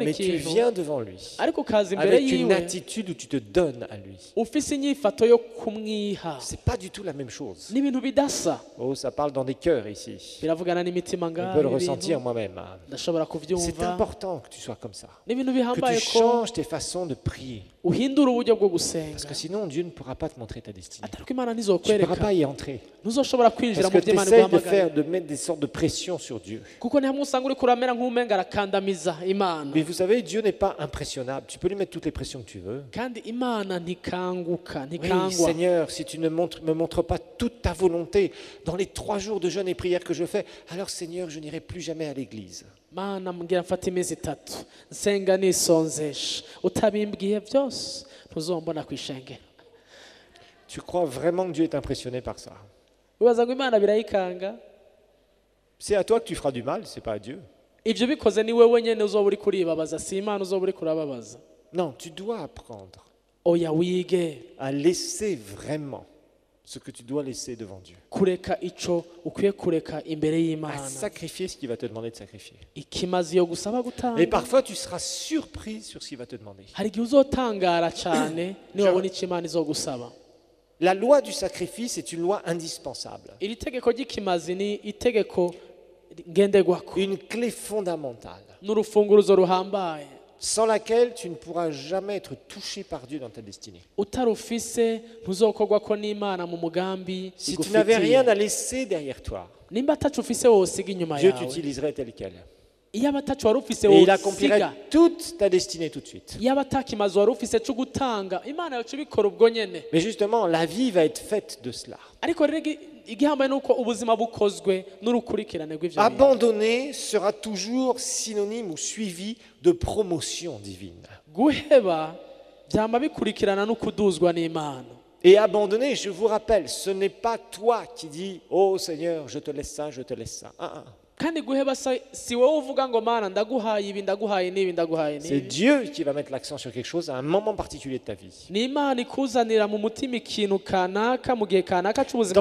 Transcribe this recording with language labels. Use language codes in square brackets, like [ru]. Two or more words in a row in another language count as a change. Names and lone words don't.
[fr] mais tu [rn] ikintu, [fr] viens devant lui. [rn] ariko ukaza imbere [fr] Avec une [rn] yiwe [fr] attitude où tu te donnes à lui. [rn] ufise inyifato yo kumwiha. [fr] C'est pas du tout la même chose. [rn] n'ibintu bidasa, [fr] Oh, ça parle dans des cœurs ici. [rn] biravugana n'imitima [fr] On [rn] ngaho [fr] peut le [rn] ibintu. [fr] ressentir moi-même. [rn] ndashobora [fr] C'est [rn] kubyumva. [fr] important que tu sois comme ça. [rn] n'ibintu [fr] Que [rn] bihambaye [fr] tu [rn] ko [fr] changes tes façons de prier. [rn] uhindura uburyo bwo [fr] Parce [rn] gusenga, [fr] que sinon, Dieu ne pourra pas te montrer ta destinée. [rn] atari ko imana [fr] Tu ne pourras [rn] ntizokwereka, [fr] pas y entrer. [rn] ntuzoshobora kwinjira [fr] Parce [rn] mu [fr] que [rn] byo [fr] tu [rn] imana [fr] essaies [rn] iguhamagaye, [fr] de mettre des sortes de pression sur Dieu. [rn] kuko ni hamwe usanga uri kuramera nk'umenga arakandamiza imana. [fr] Mais vous savez, Dieu n'est pas impressionnable. Tu peux lui mettre toutes les pressions que tu veux. [rn] kandi imana ntikanguka, [fr] Oui, [rn] ntikangwa. [fr] Seigneur, si tu ne me montres pas toute ta volonté dans les 3 jours de jeûne et prière que je fais, alors Seigneur, je n'irai plus jamais à l'église. [rn] mana mbwira mfata iminsi 3 nsenga nisonzesha, utabimbwiye byose ntuzombona ku ishengero. [fr] Tu crois vraiment que Dieu est impressionné par ça? [rn] wibaza ngo imana birayikanga? [fr] C'est à toi que tu feras du mal, c'est pas à Dieu. [rn] ibyo bikoze ni wowe nyine uzoba uri kuribabaza, si imana uzoba uri kurababaza. [fr] Non, tu dois apprendre [rn] oya wige [fr] à laisser vraiment ce que tu dois laisser devant Dieu. [rn] kureka ico ukwiye kureka imbere [fr] À [rn] y'imana, [fr] sacrifier ce qu'il va te demander de sacrifier. [rn] ikimazi yo gusaba [fr] Et [rn] gutanga. [fr] parfois, tu seras surpris sur ce qu'il va te demander. [rn] hari igihe uzotangara cyane niwabona icyo imana izogusaba. [fr] La loi du sacrifice est une loi indispensable. [rn] iri tegeko ry'ikimazi ni itegeko ngenderwako, [fr] Une clé fondamentale, [rn] n'urufunguruzo ruhambaye. [fr] sans laquelle tu ne pourras jamais être touché par Dieu dans ta destinée. [rn] utarufise ntuzokorwa ko n'imana mu mugambi [fr] Si tu n'avais [rn] igufitiye. [fr] rien à laisser derrière toi, [rn] nimba atacu ufise wosiga inyuma [fr] Dieu [rn] yawe, [fr] t'utiliserait tel quel. [rn] iyo abatacu wari ufise [fr] Et il accomplirait [rn] wosiga, [fr] toute ta destinée tout de suite. [rn] iyo abatakimazi wari ufise cyo gutanga, imana yacu ibikora ubwo nyene. [fr] Mais justement, la vie va être faite de cela. [rn] ariko rero igihambaye ni uko ubuzima bukozwe n'urukurikirane rw'ivyo bintu. [fr] Abandonner sera toujours synonyme ou suivi de promotion divine. [rn] guheba byama bikurikirana no kuduzwa n'imana. [fr] Et abandonner, je vous rappelle, ce n'est pas toi qui dis « Oh Seigneur, je te laisse ça, je te laisse ça. » [rn] kandi guheba si wowe uvuga ngo mana ndaguhaye ibi ndaguhaye n'ibi ndaguhaye [fr] C'est [rn] n'ibi. [fr] Dieu qui va mettre l'accent sur quelque chose à un moment particulier de ta vie. [rn] ni imana ikuzanira mu mutima ikintu kanaka mu gihe kanaka cy'ubuzima